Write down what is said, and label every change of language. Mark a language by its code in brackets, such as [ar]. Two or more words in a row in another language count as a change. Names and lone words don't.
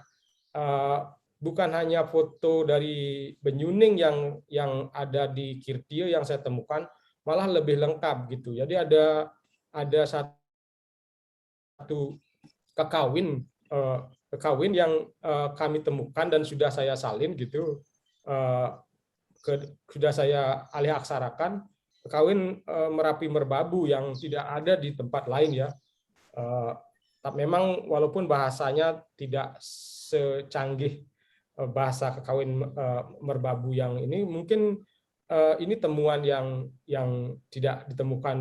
[id] Bukan hanya foto dari Benyuning yang ada di Kirtie yang saya temukan, malah lebih lengkap gitu. Jadi ada satu kekawin yang kami temukan dan sudah saya salin gitu, sudah saya alih aksarakan, kekawin Merapi Merbabu yang tidak ada di tempat lain ya. Tapi memang walaupun bahasanya tidak secanggih bahasa kekawin Merbabu yang ini, mungkin ini temuan yang tidak ditemukan.